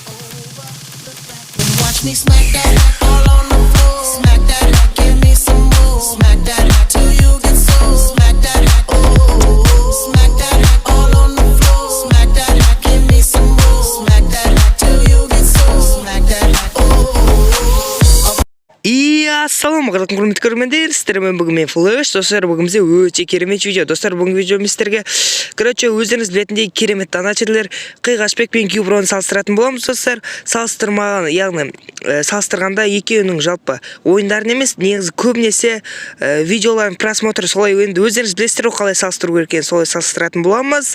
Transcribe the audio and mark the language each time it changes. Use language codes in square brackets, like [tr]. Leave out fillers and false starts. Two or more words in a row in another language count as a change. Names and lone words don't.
[en] Watch me smack that all on the floor. Smack that, give me some more. Smack that till you get so. Smack that, oh. Smack that all on the floor. Smack that, give me some more. Smack that till you get so. Smack that, oh. [kk] Ассалаумағалейкум құрметті көрермендер, сіздермен бүгін мен Флэш. Достар, бүгін бізде өте керемет видео. Достар, бүгін видео сіздерге өздеріңіз білетіндей керемет донатерлер Қиғашбек пен Кюброны салыстыратын боламыз. Достар, салыстырғанда екеуінің жалпы ойындарын емес, негізі көбінесе видеоларын просмотры солай енді өздеріңіз білесіздер қалай салыстыру керек екенін солай салыстыратын боламыз.